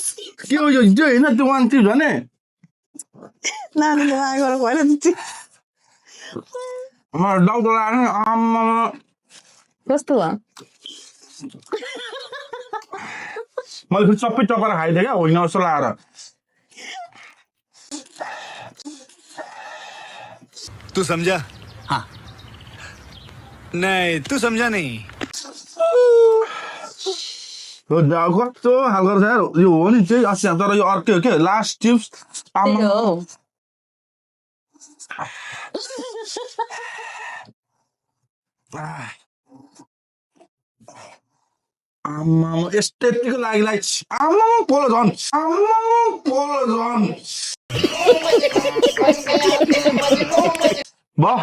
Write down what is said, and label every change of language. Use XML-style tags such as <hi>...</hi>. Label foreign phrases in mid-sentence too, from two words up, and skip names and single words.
<ne>के हो यो त्यो होइन त्यो</ne> <en>one chips</en> <ne>भने नानीले मागेर गएर मलाई डाउट लाग्यो नि आमामा कस्तो भयो मैले फेरि सबै चपाएर खाइदिएँ क्या होइन जस्तो लागेर</ne> <hi>तू समझा हाँ नहीं तू समझा नहीं</hi> <ne>कस्तो खालको रहेछ यार यो हो नि चाहिँ अस्ति तर यो अर्कै हो के</ne> <en>last chips</en> <ne>त्यही हो आमामा यस्तैको लागि आमामा पोलो झन् भयो</ne>